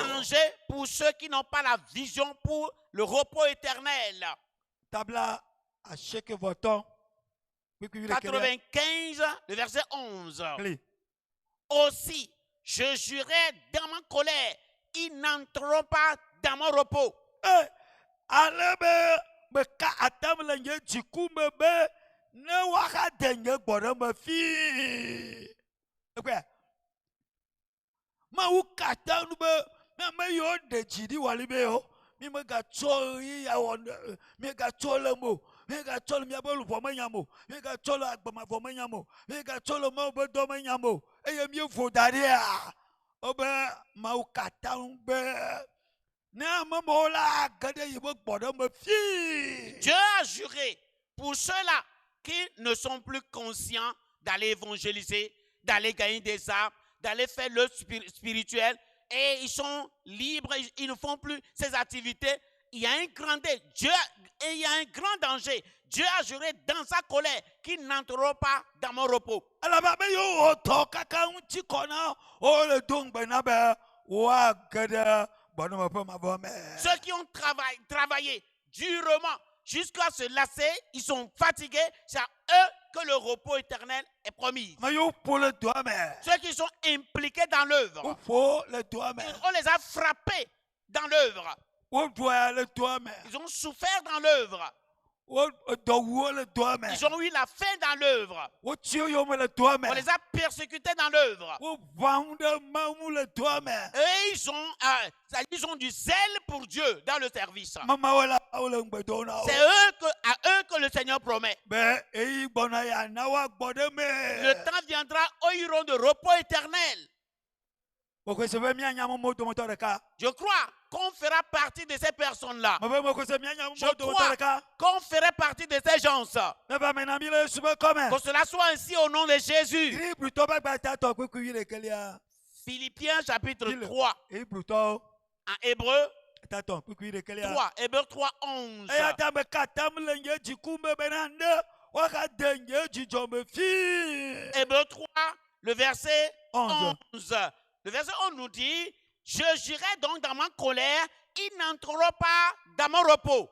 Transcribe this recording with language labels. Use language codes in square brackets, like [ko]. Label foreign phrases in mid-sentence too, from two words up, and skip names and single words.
[fr] Danger pour ceux qui n'ont pas la vision pour le repos éternel. [ee] Tabla aseke vɔtɔn. Pikui le kelia. [fr] 95, le verset 11. [ee] Kli. [fr] Aussi, je jurais dans ma colère, ils n'entreront pas dans mon repos. [ee] Ale be meka atam le nye dziku me be ne woaxa de nye gbɔɖeme fii. Ekpea. Mawu ka atam be ame yiwo ɖe dzi ɖi wɔli be yo. Mi megatsɔ ɣi ya wɔ migatsɔ le mo. Migatsɔ le miabe luʋɔ me nyam o. Migatsɔ le agbemavɔ me nyam o. Migatsɔ le Mawu be dɔ me nyam o. Eye mievo da ɖia. Wobe Mawu ka atam be ne ame mawo la ge ɖe yibe gbɔɖeme fii. [fr] Dieu a juré pour ceux-là qui ne sont plus conscients d'aller évangéliser, d'aller gagner des âmes, d'aller faire le spirituel, et ils sont libres, ils ne font plus ces activités. Il y a un grand Dieu, et il y a un grand danger. Dieu a juré dans sa colère qu'ils n'entreront pas dans mon repos. [ee] Alaba be yo tɔ kaka ŋuti kɔ na wo le do ŋgbe na be woage ɖe gbɔɖeme ƒe mavɔ me. [fr] Ceux qui ont travaillé durement jusqu'à se lasser, ils sont fatigués, c'est à eux que le repos éternel est promis. [ee] Me yo ƒo le doa me. [fr] Ceux qui sont impliqués dans l'œuvre, [ee] Wo ƒo le doa me. [fr] on les a frappés dans l'œuvre. [ee] Wo ɖoa le doa me. [fr] Ils ont souffert dans l'œuvre. [ee] Wo dɔwuwo le doa me. [fr] Ils ont eu la faim dans l'œuvre. [ee] Wo tio yome le doa me. [fr] On les a persécutés dans l'œuvre. [ee] Wo ʋãwu ɖe Mawu le doa me. [fr] Et ils ont du zèle pour Dieu dans le service. [ee] Mamawo la wo le ŋgbe dom na wo. [fr] C'est à eux que le Seigneur promet. [ee] Be eyi gbɔna ya na woagbɔ ɖe me. [fr] Le temps viendra où ils auront de repos éternel. [ee] Mokose be mianya mo dometɔ ɖeka. [fr] Je crois qu'on fera partie de ces personnes-là. [ee] Me be mokose mianya mo [fr] Je [ee] dometɔ [fr] crois [ee] ɖeka. [fr] qu'on ferait partie de ces gens. [ee] Ne ba mena mi le Yesu be kɔme. [fr] Que cela soit ainsi au nom de Jésus. [ee] Hébrutɔ be gbata tɔ kpekpe le kelia. [fr] Philippiens chapitre Dis-le. 3. [ee] Hébrutɔ [fr] En hébreu [ee] tatɔ kpekpe le kelia. [fr] 3. Hébreu 3, 11. [ee] Eya ta me ka tam le nye dziku me bena ne woaxa de nye dzidzɔ me fii. [fr] Hébreu 3, le verset 11. 11. Le verset 11 nous dit, je jurai donc dans ma colère, ils n'entreront pas dans mon repos.